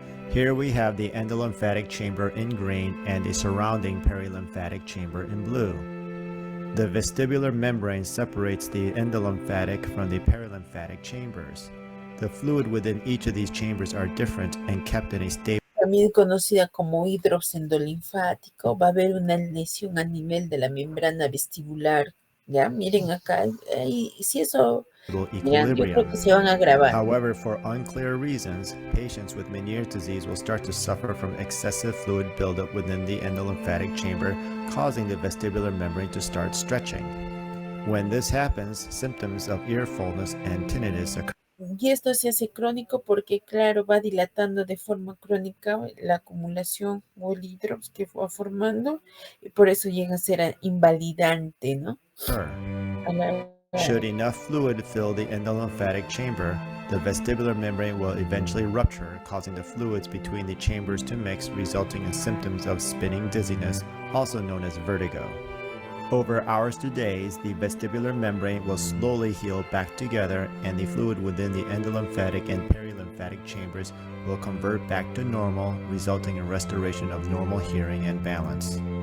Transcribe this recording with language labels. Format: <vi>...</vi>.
<en>Here we have the endolymphatic chamber in green and the surrounding perilymphatic chamber in blue. The vestibular membrane separates the endolymphatic from the perilymphatic chambers. The fluid within each of these chambers are different and kept in a stable.</en> <es>También conocida como hidrops endolinfático, va a haber una lesión a nivel de la membrana vestibular. Ya, miren acá, y si eso, mira, yo creo que se van a grabar.</es> <en>However, for unclear reasons, patients with Meniere's disease will start to suffer from excessive fluid buildup within the endolymphatic chamber, causing the vestibular membrane to start stretching. When this happens, symptoms of ear fullness and tinnitus occur.</en> <es>Y esto se hace crónico porque, claro, va dilatando de forma crónica la acumulación o el hidrops que va formando, y por eso llega a ser invalidante, ¿no?</es> <en>Should enough fluid fill the endolymphatic chamber, the vestibular membrane will eventually rupture, causing the fluids between the chambers to mix, resulting in symptoms of spinning dizziness, also known as vertigo. Over hours to days, the vestibular membrane will slowly heal back together and the fluid within the endolymphatic and perilymphatic chambers will convert back to normal, resulting in restoration of normal hearing and balance.</en>